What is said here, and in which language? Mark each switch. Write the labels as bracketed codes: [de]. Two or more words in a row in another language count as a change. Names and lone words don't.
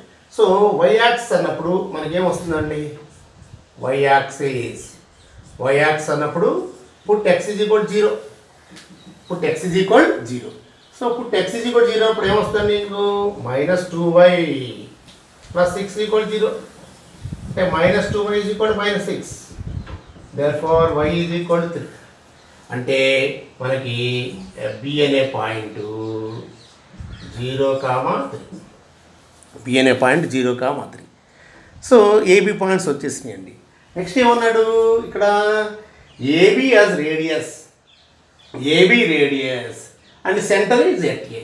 [te] సో [en] y axis [te] అన్నప్పుడు మనకేమొస్తుందండి, [en] y axis [te] అన్నప్పుడు [en] put x = 0. put x = 0. so put x = 0 [te] అప్పుడు ఏమొస్తుంది మీకు -2y + 6 = 0. అంటే -2y = -6. therefore y = 3. అంటే మనకి b అనే పాయింట్ 0, 3. b అనే పాయింట్ 0, 3. [en] so AB points [te] వచ్చేసినాయండి. నెక్స్ట్ ఏమన్నాడు ఇక్కడ, [en] AB as radius, AB radius and center is at A.